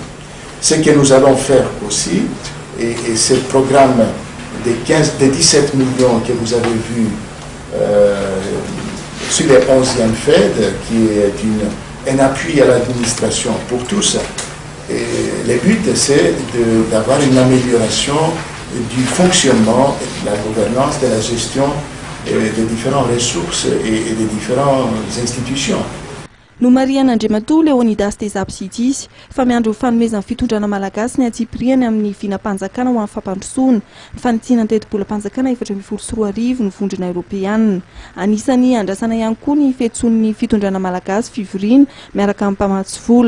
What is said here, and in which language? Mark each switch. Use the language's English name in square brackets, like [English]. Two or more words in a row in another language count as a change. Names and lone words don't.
[French] Ce que nous allons faire aussi, et ce programme des 17 millions que vous avez vu sur les 11e FED, qui est un appui à l'administration pour tous. Et le but, c'est d'avoir une amélioration du fonctionnement, de la gouvernance, de la gestion des différentes ressources et des différentes institutions. [Malagasy] No marian'Andriamatoa Leonidas Desapsidis fa miandro fanomezan'ny fitondrana malagasy ny atsipiriany amin'ny vinam-panjakana ho an'ny fampandrosoana ny fanitsiana ny teti-bolam-panjakana 2024 ny vondrona Eoropeanina. Anisany andrasana ihany koa ny fiantson'ny fitondrana malagasy fivoriana miaraka amin'ny mpamatsy vola.